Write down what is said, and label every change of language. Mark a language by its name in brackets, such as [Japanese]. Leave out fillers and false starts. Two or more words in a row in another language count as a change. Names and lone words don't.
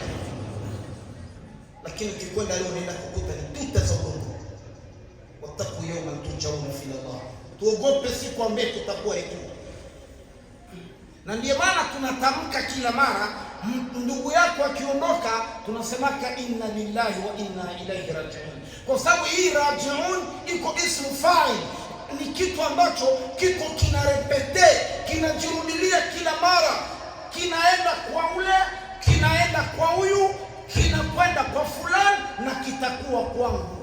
[Swahili] Lakini ukikwenda leo unaenda kukuta ni tuta za udongo. [Arabic] واتقوا يوما ترجعون فيه إلى الله. [Swahili] Tuogope siku ambayo tutakuwa yetu. Na ndiyo maana tunatamka kila mara, ndugu yako akiondoka tunasemaka [Arabic] إنا لله وإنا إليه راجعون, [Swahili] kwa sababu hii raji'un iko [Arabic] اسم فاعل, [Swahili] ni kitu ambacho kiko kinarepete, kinajirudilia kila mara, kinaenda kwa ule, kinaenda kwa huyu, kinakwenda kwa fulani, na kitakuwa kwangu.